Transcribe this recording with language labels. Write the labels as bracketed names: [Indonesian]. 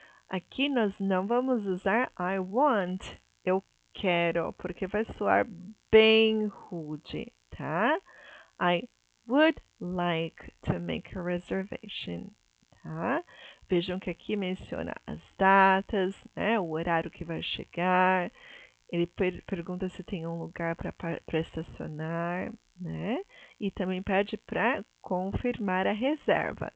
[Portuguese] Aqui nós não vamos usar I want, eu quero, porque vai soar bem rude, tá? [English] I would like to make a reservation, [Portuguese] tá? Vejam que aqui menciona as datas, né? O horário que vai chegar. Ele pergunta se tem um lugar para estacionar, né? E também pede para confirmar a reserva.